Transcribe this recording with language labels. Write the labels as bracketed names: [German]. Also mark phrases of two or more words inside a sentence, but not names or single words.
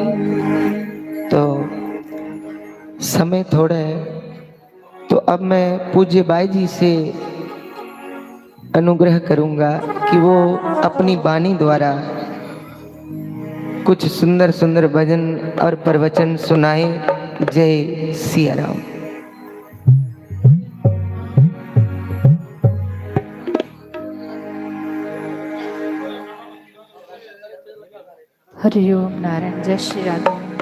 [Hindi] तो समय थोड़ा है, तो अब मैं पूज्य बाई जी से अनुग्रह करूंगा कि वो अपनी वाणी द्वारा कुछ सुंदर सुंदर भजन और प्रवचन सुनाए। जय सिया राम। हरि ओम नारायण। जय श्री राधे।